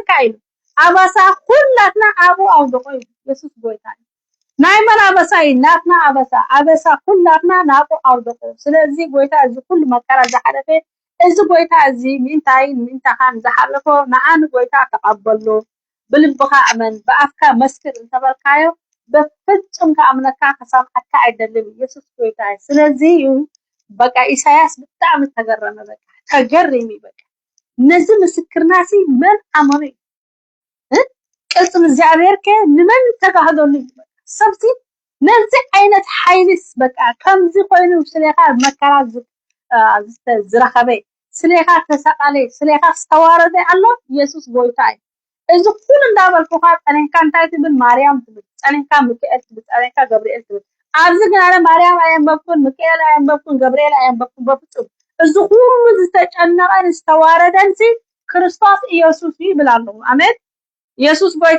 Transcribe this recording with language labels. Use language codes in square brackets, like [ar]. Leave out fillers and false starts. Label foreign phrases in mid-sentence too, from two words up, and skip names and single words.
[ti] ካይሉ ኣባሳ ኩላትና ኣቡ ኣውደቆ ኢየሱስ ጎይታ ናይ መን ኣባሳ ናትና ኣባሳ ኩላትና ናቡ ኣውደቆ ስለዚህ ጎይታ እዚ ኩሉ መከራ ዝሓለፈ እዚ ጎይታ እዚ ምንታኻን ዝሓለፈ ንኣን ጎይታ ተቀበሎ ብልብኻ ኣመን በኣፍካ መስክር እንተበልካዮ በፍጹም ከኣምነካ ከሰምዓካ አይደለም ኢየሱስ ጎይታ ስለዚህ በቃ ኢሳያስ [am] በጣም ተገረመ [ti] በቃ ተገረሚ በቃ ነዚህ ምስክርናሲ መን አመኑ ቅጽም እግዚአብሔር ከነመን ተጋህዶሉ ሰብሲ [am] ነዚህ አይነት [ti] ኃይልስ በቃ ከምዚ ኮይኑ ስለኻ መከራ ዝረኸበ ስለኻ ተሰቃለ ስለኻ ተዋረደ አሎ ኢየሱስ ጎይታ እዚ ኩሉ እንዳበልኩኻ ጠነካ እንታይ ትብል ማርያም ትብል ጠነካ ሚካኤል ትብል ጠነካ ገብርኤል ትብል ኣብዚ ግን ኣነ ማርያም ኣየንበብኩን ሚካኤል ኣየንበብኩን ገብርኤል ኣየንበብኩን በፍጹም እዚ ሁሉ ዝተጨነቀን ዝተዋረደንሲ ክርስቶስ ኢየሱስ ይብል ኣሎ አሜን ኢየሱስ ጎይታ